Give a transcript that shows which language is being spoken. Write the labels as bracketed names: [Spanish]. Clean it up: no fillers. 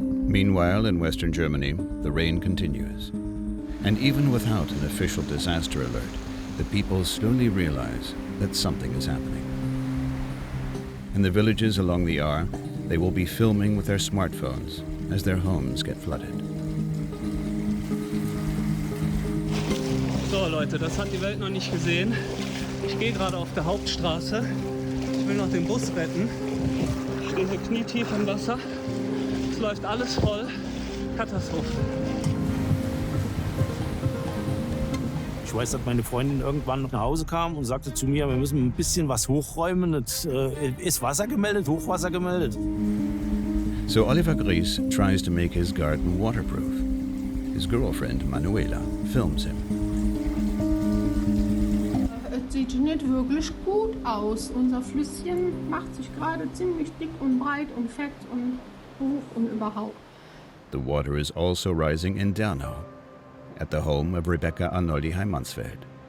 [English] Meanwhile, in Western Germany, the rain continues. And even without an official disaster alert, the people slowly realize that something is happening. In the villages along the Ahr, they will be filming with their smartphones as their homes get flooded. [German] So Leute, das hat die Welt noch nicht gesehen. Ich gehe gerade auf der Hauptstraße. Ich will noch den Bus retten. Ich stehe hier knietief im Wasser. Es läuft alles voll. Katastrophe. Ich weiß, dass meine Freundin irgendwann nach Hause kam und sagte zu mir, wir müssen ein bisschen was hochräumen. Es ist Wasser gemeldet, Hochwasser gemeldet. [English] So Oliver Gries tries to make his garden waterproof. His girlfriend, Manuela, films him. [German] Es sieht nicht wirklich gut aus. Unser Flüsschen macht sich gerade ziemlich dick und breit und fett und hoch und überhaupt. [English] The water is also rising in Dernau, at the home of Rebecca Arnoldi-Heimansfeld.